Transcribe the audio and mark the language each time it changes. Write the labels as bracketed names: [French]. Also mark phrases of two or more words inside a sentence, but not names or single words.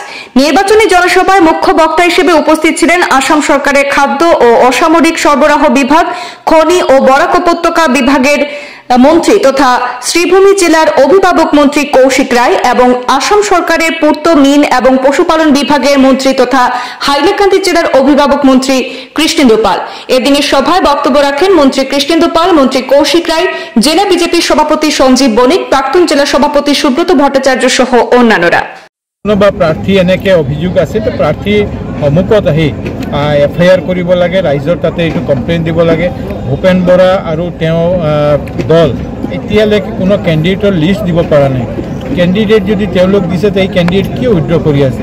[Bangla] নির্বাচনী জনসভায় মুখ্য বক্তা হিসেবে উপস্থিত ছিলেন আসাম সরকারের খাদ্য ও অসামরিক সরবরাহ বিভাগ, খনি ও বরাক উপত্যকা বিভাগের মন্ত্রী তথা শ্রীভূমি জেলার অভিভাবক মন্ত্রী কৌশিক রায় এবং আসাম সরকারের পূর্ত, মিন এবং পশুপালন বিভাগের মন্ত্রী তথা হাইলাকান্দি জেলার অভিভাবক মন্ত্রী কৃষ্ণেন্দু পাল। এদিনের সভায় বক্তব্য রাখেন মন্ত্রী কৃষ্ণেন্দু পাল, মন্ত্রী কৌশিক রায়, জেলা বিজেপির সভাপতি সঞ্জীব বণিক, প্রাক্তন জেলা সভাপতি সুব্রত ভট্টাচার্য সহ অন্যান্যরা। [Assamese] প্ৰাৰ্থী এনেকৈ অভিযোগ আছে তো প্ৰাৰ্থী সন্মুখত আহি এফআইআৰ কৰিব লাগে, ৰাইজৰ তাতে এইটো কমপ্লেইন দিব লাগে। ভূপেন বৰা আৰু তেওঁ দল এতিয়ালৈকে কোনো [English] candidate's list [Assamese] দিব পৰা নাই। কেণ্ডিডেট যদি তেওঁলোক দিছে তো এই কেণ্ডিডেট কিয় উইথড্ৰ কৰি আছে?